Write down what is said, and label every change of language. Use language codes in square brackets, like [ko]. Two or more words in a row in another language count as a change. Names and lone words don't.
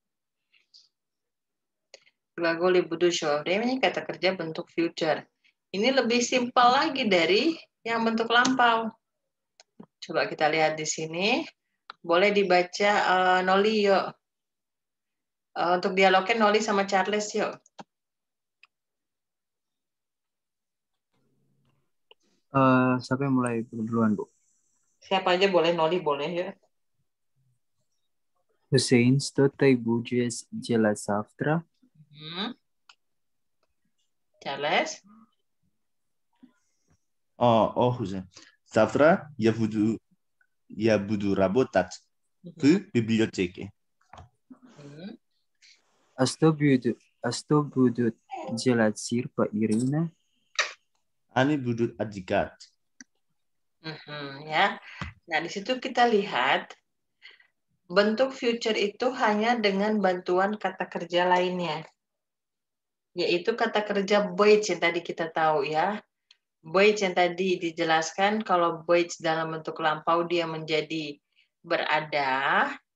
[ru] Glagol будущего времени, [id] kata kerja bentuk future. Ini lebih simpel lagi dari yang bentuk lampau. Coba kita lihat di sini. Boleh dibaca Noli yuk. Untuk dialognya Noli sama Charles yuk. Siapa yang mulai duluan, Bu? Siapa aja boleh, Noli boleh ya. Hussein, [ru] что ты будешь делать завтра? Charles. Hussein. Завтра я буду работать в библиотеке. А что будут делать Сирпа и Ирина? Они будут отдыхать. [id] Ya. Nah, di situ kita lihat bentuk future itu hanya dengan bantuan kata kerja lainnya. Yaitu kata kerja быть yang tadi kita tahu ya. Быть yang tadi dijelaskan kalau быть dalam bentuk lampau dia menjadi berada.